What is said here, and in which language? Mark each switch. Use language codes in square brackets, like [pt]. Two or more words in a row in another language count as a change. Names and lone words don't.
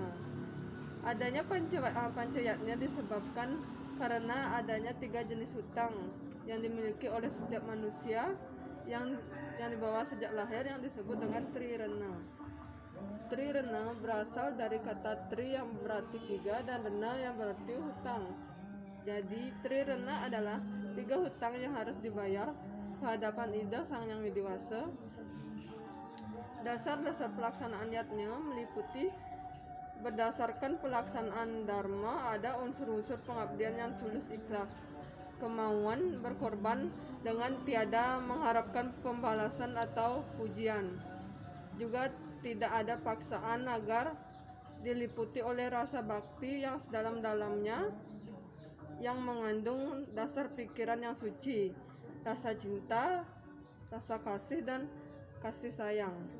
[id] Adanya pancayatnya disebabkan karena adanya 3 jenis hutang yang dimiliki oleh setiap manusia yang dibawa sejak lahir yang disebut dengan trirena. Trirena berasal dari kata tri yang berarti 3 dan rena yang berarti hutang. Jadi trirena adalah 3 hutang yang harus dibayar ke hadapan ida Sang Yang Widi Wasa. Dasar-dasar pelaksanaan yatnya meliputi berdasarkan pelaksanaan dharma ada unsur-unsur pengabdian yang tulus ikhlas, kemauan berkorban dengan tiada mengharapkan pembalasan atau pujian. Juga tidak ada paksaan agar diliputi oleh rasa bakti yang sedalam-dalamnya yang mengandung dasar pikiran yang suci, rasa cinta, rasa kasih, dan kasih sayang.